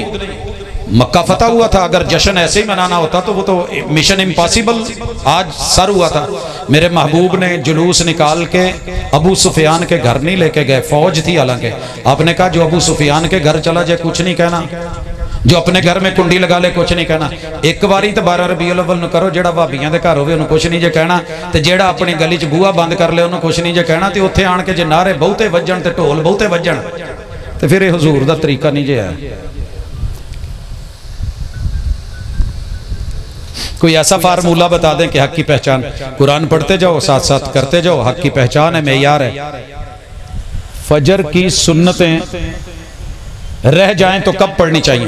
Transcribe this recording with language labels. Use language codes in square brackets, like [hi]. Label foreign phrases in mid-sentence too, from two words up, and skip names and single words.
[ur] مکہ فتح ہوا تھا، اگر جشن ایسے ہی منانا ہوتا تو وہ تو [en] mission impossible [ur] آج سر ہوا تھا۔ میرے محبوب نے جلوس نکال کے ابو سفیان کے گھر نہیں لے کے گئے، فوج تھی حالانکہ، آپ نے کہا جو ابو سفیان کے گھر چلا جائے کچھ نہیں کہنا، جو اپنے گھر میں کنڈی لگا لے کچھ نہیں کہنا۔ [pa] ایک باری تو 12 ربیع الاول نو کرو، جیڑا بھابیاں دے گھر ہوئے انہوں کچھ نہیں جے کہنا، تے جیڑا اپنی گلی چ بوہا بند کر لے انہوں کچھ نہیں جے کہنا، تے اتھے آن کے جے نعرے بہتے وجن تے ڈھول بہتے وجن، تے پھر یہ حضور دا طریقہ نہیں جے ہے۔ [ur] کوئی ایسا فارمولہ بتا دیں کہ حق کی پہچان، قرآن پڑھتے جاؤ ساتھ ساتھ کرتے جاؤ، حق کی پہچان ہے، معیار ہے۔ فجر کی سنتیں رہ جائیں تو کب پڑھنی چاہیے؟